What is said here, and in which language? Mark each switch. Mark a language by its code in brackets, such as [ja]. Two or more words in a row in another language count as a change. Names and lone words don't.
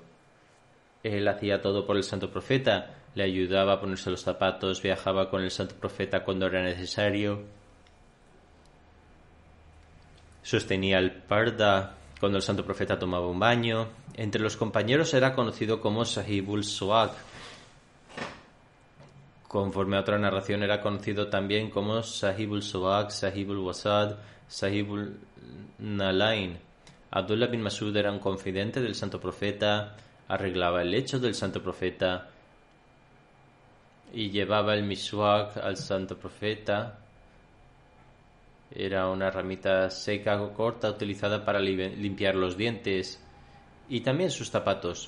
[es] Él hacía todo por el santo profeta, le ayudaba a ponerse los zapatos, viajaba con el santo profeta cuando era necesario, sostenía el parda cuando el santo profeta tomaba un baño. Entre los compañeros era conocido como [ar] صاحب السواك. [es] Conforme a otra narración era conocido también como [ar] صاحب السواك صاحب الوساد صاحب النعلين. [es] Abdullah bin Masud era un confidente del santo profeta, arreglaba el lecho del santo profeta y llevaba el miswak al santo profeta. Era una ramita seca o corta utilizada para limpiar los dientes y también sus zapatos.